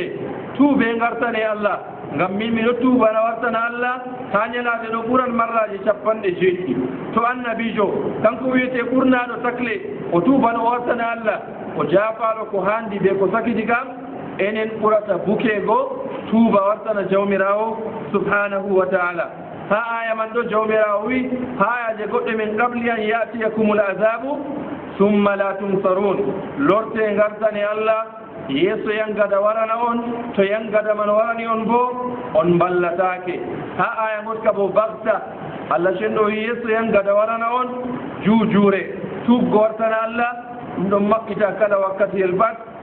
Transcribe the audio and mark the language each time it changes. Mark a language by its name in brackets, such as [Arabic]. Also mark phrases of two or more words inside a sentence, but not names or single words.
[Fula] tuube gartane Allah ngam min miɗo tuubana wartana Allah ha ñalade ɗo ɓuran marraji 70 to annabijo kanko wiyete ɓurnaɗo takle o tuubana o wartana Allah o jaafaɗo ko handi ɓe ko sakiti kam enen ɓurata bukego tuuba wartana jawmirawo [Arabic] سبحانه و [Fula] taala ha aya man ɗo jawmirawo wi ha ayaje goɗɗe [Arabic] من قبل أن يأتيكم العذاب ثم لا تنصرون [Fula] lorte gartane Allah yeeso yangada warana on to yangada man warani on bo on ballatake ha aya gotka bo bagta Allah cenɗo yeeso yangada warana on juujure tuubgo wartana Allah ɗum ɗon maɓɓita kala wakkati el bat